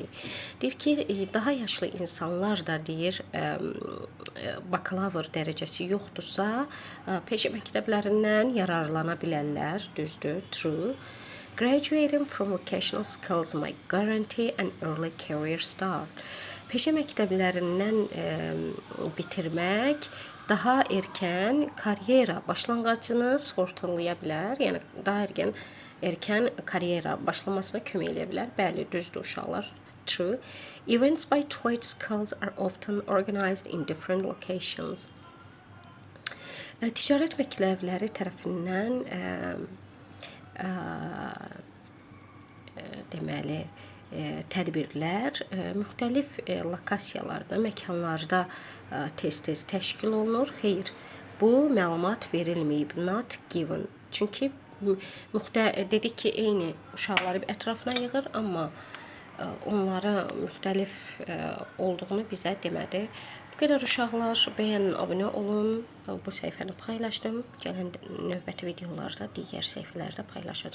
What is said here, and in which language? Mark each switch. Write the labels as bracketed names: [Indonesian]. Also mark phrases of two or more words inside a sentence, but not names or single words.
[Azerbaijani] Deyir ki, daha yaşlı insanlar da deyir, bakalavr dərəcəsi yoxdursa, peşə məktəblərindən yararlana bilərlər, düzdür, true. [English] Graduating from vocational skills might guarantee an early career start. [Azerbaijani] Peşə məktəblərindən bitirmək daha erkən karyera başlanğıcını sığortalaya bilər. Yəni daha erkən karyera başlamasına kömək edə bilər. Bəli, düzdür uşaqlar. True. [English] Events by trade schools are often organized in different locations. [Azerbaijani] Ticarət məktəbləri tərəfindən deməli tədbirlər müxtəlif lokasiyalarda, məkanlarda tez-tez təşkil olunur. Xeyr, bu məlumat verilməyib, [English] not given. [Azerbaijani] Çünki dedik ki, eyni uşaqları ətrafına yığır, amma onların müxtəlif olduğunu bizə demədi. Bu qədər uşaqlar, bəyənin, abunə olun. Bu səhifəni paylaşdım. Gələn növbəti videolarda digər səhifələrdə paylaşacağım.